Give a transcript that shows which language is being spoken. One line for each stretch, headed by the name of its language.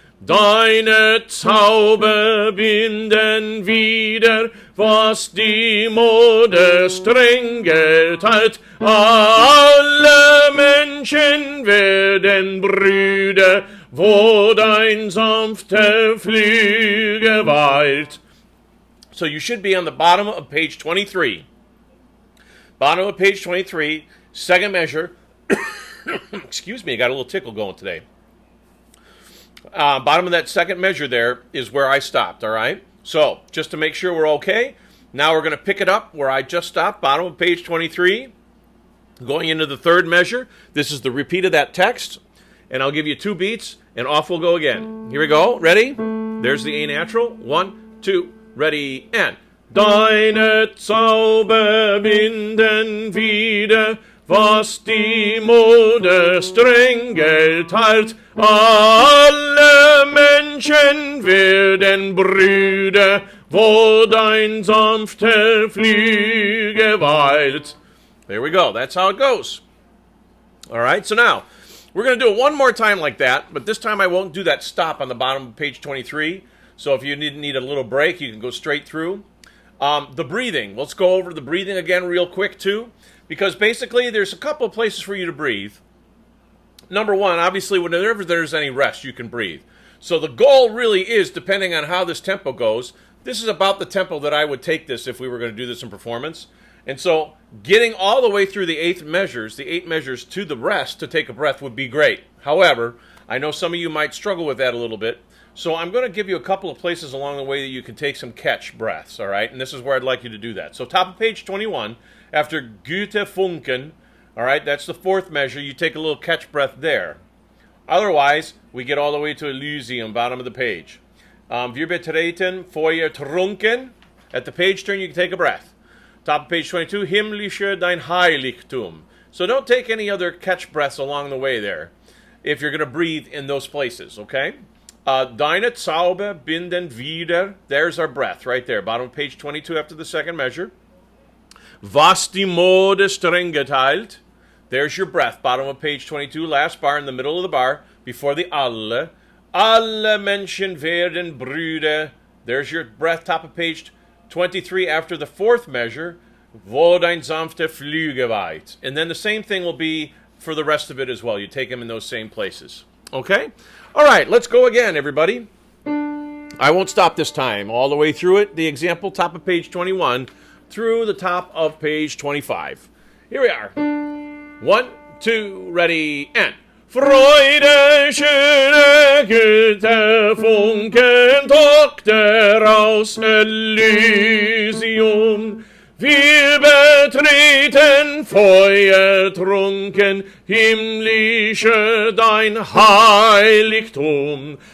German: Deine Zauber binden wieder, was die Mode streng geteilt. Alle Menschen werden Brüder, wo dein sanfter Flügel weilt.
English: So you should be on the bottom of page 23. Bottom of page 23, second measure. Excuse me, I got a little tickle going today. Bottom of that second measure there is where I stopped, all right? So, just to make sure we're okay, now we're going to pick it up where I just stopped, bottom of page 23, going into the third measure. This is the repeat of that text, and I'll give you 2 beats, and off we'll go again. Here we go, ready? There's the A natural. 1, 2, ready, and...
German: Deine Zauber binden wieder, was die Mode streng geteilt. Alle Menschen werden Brüder, wo dein sanfter Flügel weilt.
English: There we go. That's how it goes. All right, so now we're going to do it one more time like that, but this time I won't do that stop on the bottom of page 23. So if you need a little break, you can go straight through. The breathing. Let's go over the breathing again real quick, too. Because basically, there's a couple of places for you to breathe. Number one, obviously, whenever there's any rest, you can breathe. So the goal really is, depending on how this tempo goes, this is about the tempo that I would take this if we were going to do this in performance. And so getting all the way through the 8 measures to the rest to take a breath would be great. However, I know some of you might struggle with that a little bit. So I'm going to give you a couple of places along the way that you can take some catch breaths, all right? And this is where I'd like you to do that. So top of page 21, after Güte funken, all right, that's the 4th measure. You take a little catch breath there. Otherwise, we get all the way to Elysium, bottom of the page.
German: Wir betreten feuertrunken.
English: At the page turn, you can take a breath. Top of page 22, himmlische dein Heiligtum. So don't take any other catch breaths along the way there if you're going to breathe in those places, okay? Deine Zauber binden wieder. There's our breath right there. Bottom of page 22 after the 2nd measure.
German: Was die Mode streng geteilt. There's your breath.
English: Bottom of page 22, last bar in the middle of the bar, before the alle.
German: Alle Menschen werden Brüder.
English: There's your breath, top of page 23, after the fourth measure.
German: Wo dein sanfte Flügel weit.
English: And then the same thing will be for the rest of it as well. You take them in those same places. Okay? All right, let's go again, everybody. I won't stop this time. All the way through it, the example, top of page 21, through the top of page 25. Here we are. 1, 2, ready, and.
German: Freude, schöne Güte, Funken, Tochter aus Elysium. Wir betreten feuertrunken, himmlische dein Heiligtum.